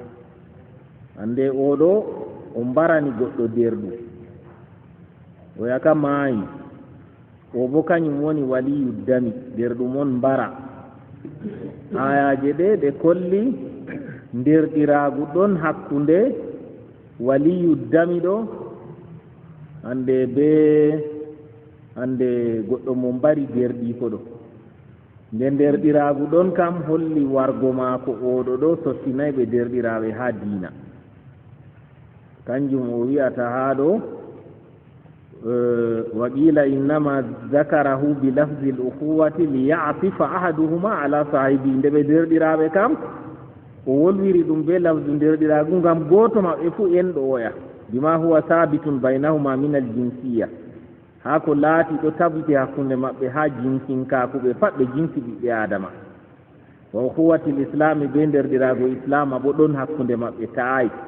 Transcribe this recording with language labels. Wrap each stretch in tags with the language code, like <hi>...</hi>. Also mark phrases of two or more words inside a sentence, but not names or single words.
<ff>ande oɗo o mbarani goɗɗo derɗu oya ka maayi o bo kañum woni waliyu dami derɗum on mbara ayaje ɗe ɗe kolli nderɗiragu ɗon hakkunde waliyu dami ɗo ande be ande goɗɗo mo mbari derɗi ko ɗo nde derɗiragu ɗon kam holli wargo maako oɗo ɗo sottinay ɓe derɗiraɓe ha diina kanjum o wi'ata ha ɗo</ff> <ar>وقيل إنما ذكره بلفظ الأخوة ليعطف أحدهما على صاحبه</ar> <ff>nde ɓe derɗiraɓe kam o wolwiri ɗum be lafdu nderɗiragu ngam gooto maɓɓe fuu en ɗo oya</ff> <ar>بما هو ثابت بينهما من الجنسية</ar> <ff>haa ko laati ɗo tabbiti hakkunde maɓɓe haa jinkinkaakuɓe pat ɓe jinki ɓiɓɓe adama</ff> <ar>وأخوة الإسلام</ar> <ff>be nderɗiraago islama bo ɗon hakkunde maɓɓe ta'ay</ff>